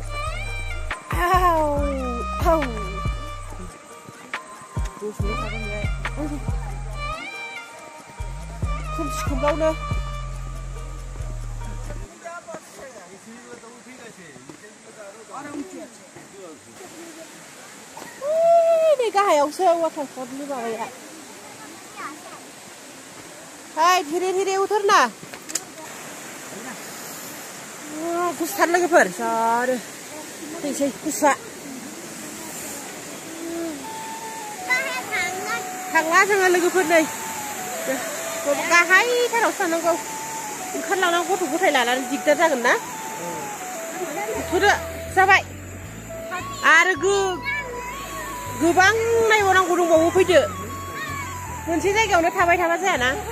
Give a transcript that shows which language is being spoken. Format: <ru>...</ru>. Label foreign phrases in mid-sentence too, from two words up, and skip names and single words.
<brx>गुसुनो थागोन बेहाय खोमसि खोमलावनो नै गाहायावसो वाटारफलनि माबाया हाय धीरे धीरे उतर ना गुसुथार लोगोफोर जानो फैसै गुसुआ थांला जोङो लोगोफोर नै गाहायथारावसो थांनांगौ ओंखारलांनांगौ गथ' गथाय लानानै दिगदार जागोन ना थुदो जाबाय आरो गोबां नायबावनांगौ दंबावो फैदो मोनसे जायगायावनो थाबाय थाबा जायाना</brx>